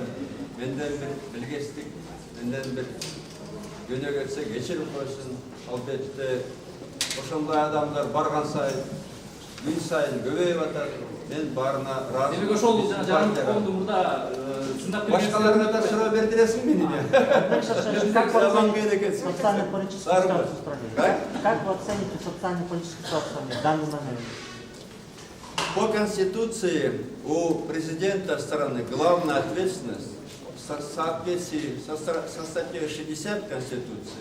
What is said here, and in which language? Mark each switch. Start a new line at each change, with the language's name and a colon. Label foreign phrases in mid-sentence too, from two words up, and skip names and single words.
Kyrgyz: Менден бир билгестик, менден бир жөнө кетсе кечирип койсун. Албетте ошондой адамдар барган сайын, күн сайын көбөйүп атат. Мен барына разы. Демек ошол жарандык коомду мурда сындап келген. Башкаларга да суроо бердиресиң мени.
Russian: Как вы оцените социально-политическую ситуацию в данный момент? По Конституции у президента страны главная ответственность в соответствии со статьей 60 Конституции.